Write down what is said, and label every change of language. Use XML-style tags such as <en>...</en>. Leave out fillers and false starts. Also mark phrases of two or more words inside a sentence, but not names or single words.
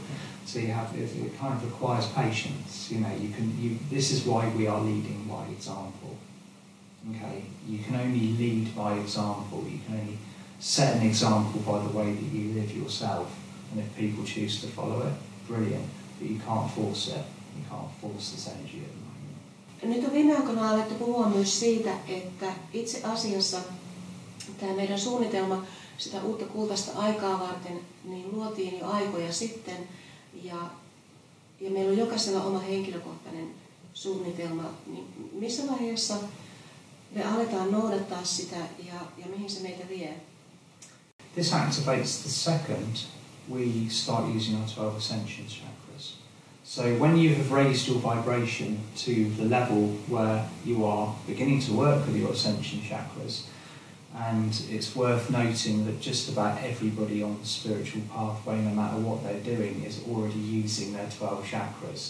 <en>So it kind of requires patience. You know, this is why we are leading by example. Okay, you can only lead by example. You can only set an example by the way that you live yourself. And if people choose to follow it, brilliant. But you can't force it. You can't force this energy at the moment.</en> <fi>Nyt on viime aikoina alettu puhua myös siitä, että itse asiassa tämä meidän suunnitelma sitä uutta kultaista aikaa varten niin luotiin jo aikoja sitten. Ja meillä on jokaisella oma henkilökohtainen suunnitelma. Niin missä vaiheessa me aletaan noudattaa sitä ja mihin se meitä vie?</fi> <en>This activates the second we start using our 12 ascension chakras. So when you have raised your vibration to the level where you are beginning to work with your ascension chakras, and it's worth noting that just about everybody on the spiritual pathway, no matter what they're doing, is already using their 12 chakras.</en>